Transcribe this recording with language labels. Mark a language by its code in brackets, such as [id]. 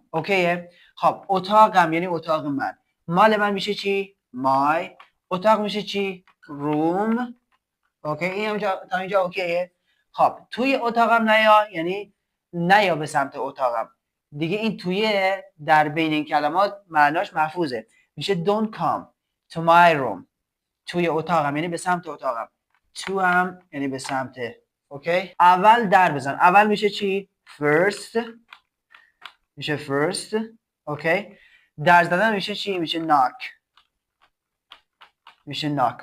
[fa] اوکیه؟ خب اتاقم یعنی اتاق من. مال من میشه چی؟ my. اتاق میشه چی؟ room. اوکی؟ این تا اینجا اوکیه؟ خب توی اتاقم نیا یعنی نیا به سمت اتاقم. دیگه این توی در بین این کلمات معناش محفوظه. میشه [en] don't come to my room. [fa] توی اتاقم یعنی به سمت اتاقم. to هم یعنی به سمت. اوکی؟ اول در بزن. اول میشه چی؟ first. میشه first. اوکی؟ در زدن میشه چی؟ میشه knock.